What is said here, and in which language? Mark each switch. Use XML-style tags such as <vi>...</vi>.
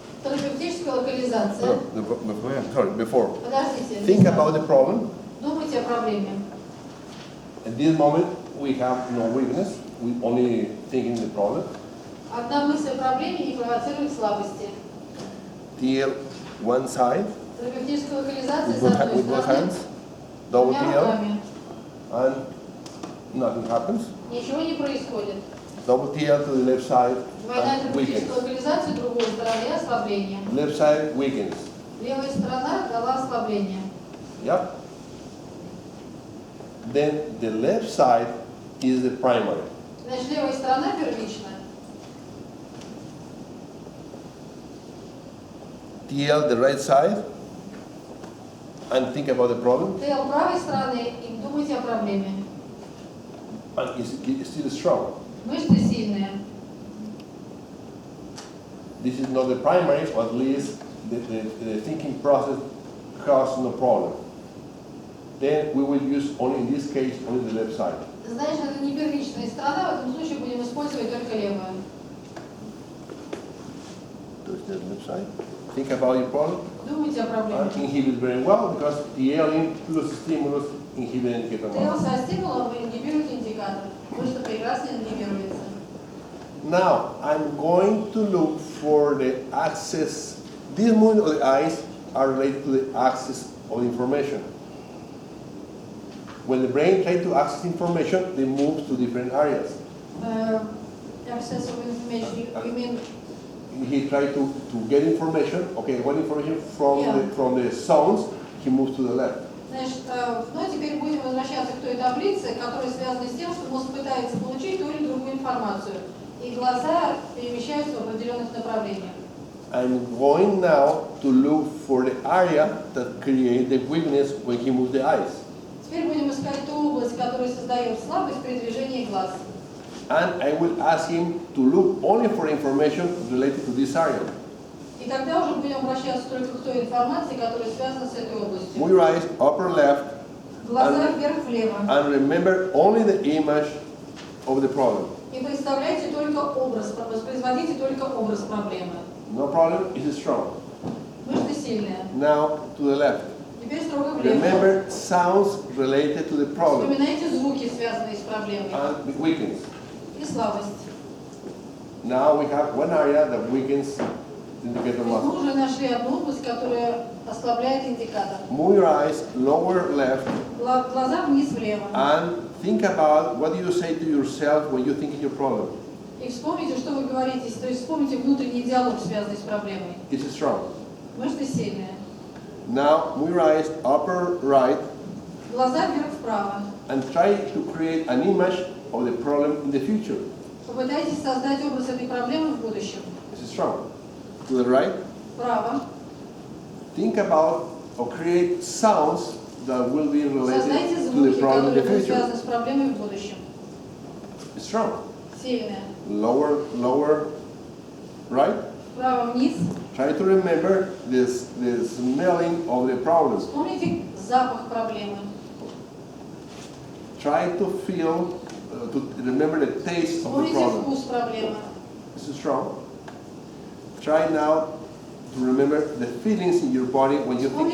<ru>Терапевтическая локализация.</ru> <en>Before.</en> <ru>Подождите.</ru> <en>Think about the problem.</en> <ru>Думайте о проблеме.</ru> <en>At this moment, we have no weakness. We only thinking the problem.</en> <ru>Одна мысль о проблеме не провоцирует слабости.</ru> <en>TL one side</en> <ru>Терапевтическая локализация</ru> <en>with</en> <ru>с одной</ru> <en>both</en> <ru>стороны.</ru> <en>hands. Double</en> <ru>Двумя</ru> <en>TL</en> <ru>руками.</ru> <en>and nothing happens.</en> <ru>Ничего не происходит.</ru> <en>Double TL to the left side</en> <ru>Двойная</ru> <en>and</en> <ru>терапевтическая</ru> <en>weakens.</en> <ru>локализация другой стороны ослабление.</ru> <en>Left side weakens.</en> <ru>Левая сторона дала ослабление.</ru> <en>Yep. Then the left side is the primary.</en> <ru>Значит, левая сторона первичная.</ru> <en>TL the right side and think about the problem</en> <ru>ТЛ правой стороны и думайте о проблеме.</ru> <en>and it's still strong.</en> <ru>Мышцы сильные.</ru> <en>This is not the primary, but at least the thinking process caused no problem. Then we will use only in this case only the left side.</en> <ru>Значит, это не первичная сторона, в этом случае будем использовать только левую.</ru> <en>There's the left side. Think about your problem</en> <ru>Думайте о проблеме.</ru> <en>and inhibit very well because TL plus stimulus inhibit indicator</en> <ru>ТЛ</ru> <en>muscle.</en> <ru>со стимулом ингибирует индикатор. Мышца прекрасно ингибируется.</ru> <en>Now, I'm going to look for the access. These movement of the eyes are related to the access of information. When the brain tries to access information, they move to different areas. Access of information, you mean, He tried to get information, okay, what information from, Yeah. from the sounds, he moves to the left.</en> <ru>значит, ну теперь будем возвращаться к той таблице, которая связана с тем, что мозг пытается получить ту или другую информацию, и глаза перемещаются в определенных направлениях.</ru> <en>I'm going now to look for the area that creates the weakness when he moves the eyes.</en> <ru>Теперь будем искать ту область, которая создает слабость при движении глаз.</ru> <en>And I will ask him to look only for information related to this area.</en> <ru>И тогда уже будем обращаться только к той информации, которая связана с этой областью.</ru> <en>Move your eyes upper left</en> <ru>Глаза вверх-влево.</ru> <en>and remember only the image of the problem.</en> <ru>И представляйте только образ, воспроизводите только образ проблемы.</ru> <en>No problem, it's strong.</en> <ru>Мышцы сильные.</ru> <en>Now to the left.</en> <ru>Теперь строго влево.</ru> <en>Remember sounds related to the problem</en> <ru>Вспоминайте звуки, связанные с проблемой.</ru> <en>and it weakens.</en> <ru>И слабость.</ru> <en>Now we have one area that weakens the indicator</en> <ru>То есть мы</ru> <en>muscle.</en> <ru>уже нашли одну область, которая ослабляет индикатор.</ru> <en>Move your eyes lower left</en> <ru>Глаза вниз влево.</ru> <en>and think about what do you say to yourself when you think of your problem.</en> <ru>И вспомните, что вы говорите. То есть вспомните внутренний диалог, связанный с проблемой.</ru> <en>It's strong.</en> <ru>Мышцы сильные.</ru> <en>Now move your eyes upper right</en> <ru>Глаза вверх-вправо.</ru> <en>and try to create an image of the problem in the future.</en> <ru>Попытайтесь создать образ этой проблемы в будущем.</ru> <en>It's strong. To the right,</en> <ru>Вправо.</ru> <en>think about or create sounds that will be</en> <ru>Создайте</ru> <en>related to the</en> <ru>звуки,</ru> <en>problem in the</en> <ru>которые будут</ru> <en>future.</en> <ru>связаны с проблемой в будущем.</ru> <en>Strong.</en> <ru>Сильные.</ru> <en>Lower right.</en> <ru>Вправо-вниз.</ru> <en>Try to remember the smelling of the problem.</en> <ru>Вспомните запах проблемы.</ru> <en>Try to feel, to remember the taste of the</en> <ru>Вспомните</ru> <en>problem.</en> <ru>вкус проблемы.</ru> <en>This is strong. Try now to remember the feelings in your body when you think of</en>